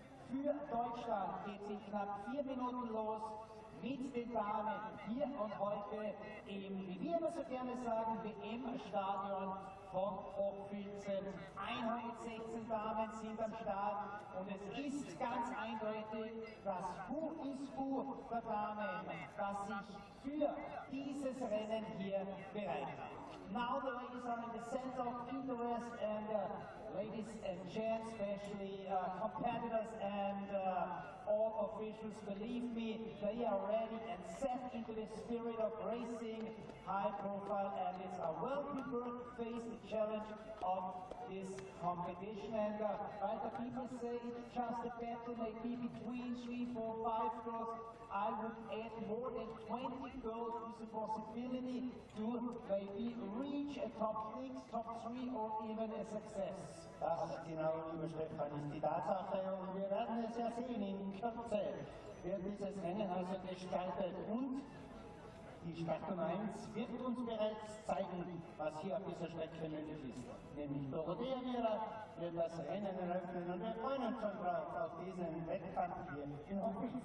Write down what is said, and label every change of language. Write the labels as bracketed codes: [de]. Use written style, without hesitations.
[de] Für Deutschland geht sich knapp 4 Minuten los mit den Damen hier und heute im, wie wir immer so gerne sagen, WM-Stadion von Hochfilzen. 116 Damen sind am Start und es ist ganz eindeutig das Who is Who der Damen, das sich für dieses Rennen hier bereitet. [en] Now the ladies are in the center of interest, and ladies and gents, especially competitors and all officials, believe me, they are ready and set into the spirit of racing, high profile, and it's a well-prepared to face the challenge of this competition. And while the people say it's just a battle, maybe between 3, 4, 5 girls, I would add more than 20 girls with the possibility to maybe reach a top 6, top 3 or even a success. [de] Das genau, lieber Stefan, ist die Tatsache und wir werden es ja sehen. In Kürze wird dieses Rennen also gestaltet und die Startnummer 1 wird uns bereits zeigen, was hier auf dieser Strecke möglich ist. Nämlich Dorothea wird das Rennen eröffnen und wir freuen uns schon drauf auf diesen Wettkampf hier in Hochfilzen.